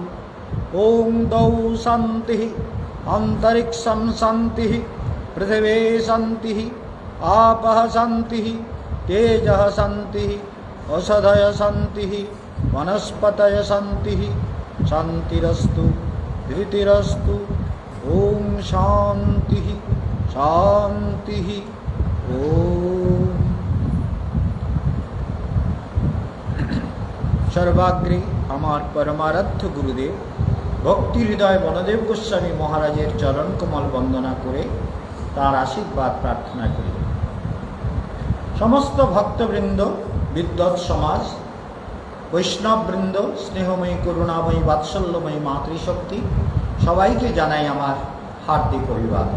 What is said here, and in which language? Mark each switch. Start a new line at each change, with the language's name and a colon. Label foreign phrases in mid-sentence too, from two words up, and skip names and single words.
Sanskrit: ॐ द्वौ शान्तिः अन्तरिक्षं शान्तिः पृथिवी शान्तिः आपः शान्तिः तेजः शान्तिः औषधय शान्तिः वनस्पतय शान्तिः शान्तिरस्तु धृतिरस्तु। ॐ शान्तिः शान्तिः।
Bangla: ওঁ সর্বাগ্রে আমার পরমারাধ্য গুরুদেব ভক্তি হৃদয় বনদেব গোস্বামী মহারাজের চরণ কমল বন্দনা করে তার আশীর্বাদ প্রার্থনা করি। সমস্ত ভক্তবৃন্দ, বিদ্বৎ সমাজ, বৈষ্ণববৃন্দ, স্নেহময়ী করুণাময়ী বাৎসল্যময়ী মাতৃশক্তি, সবাইকে জানাই আমার হার্দিক অভিবাদন।